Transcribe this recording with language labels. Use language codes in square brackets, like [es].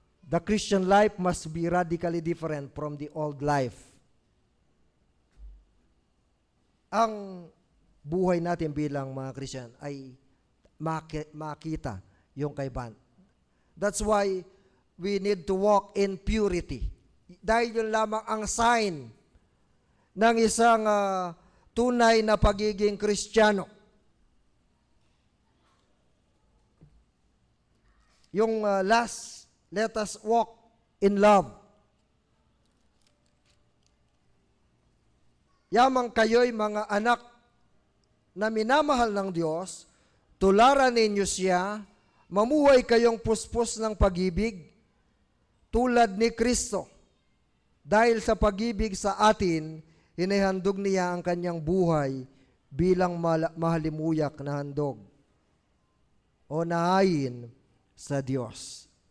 [en] The Christian life must be radically different from the old life. [tl] Ang buhay natin bilang mga Christian ay makita yung kaibahan. [en] That's why we need to walk in purity. [tl] Dahil yun lamang ang sign ng isang tunay na pagiging Kristiyano. [en] Yung last, let us walk in love. [tl] Yamang kayo'y mga anak na minamahal ng Diyos, tularan ninyo siya, mamuhay kayong puspos ng pag-ibig, tulad ni Kristo. Dahil sa pag-ibig sa atin, hinihandog niya ang kanyang buhay bilang mahalimuyak na handog o nahayin sa Diyos.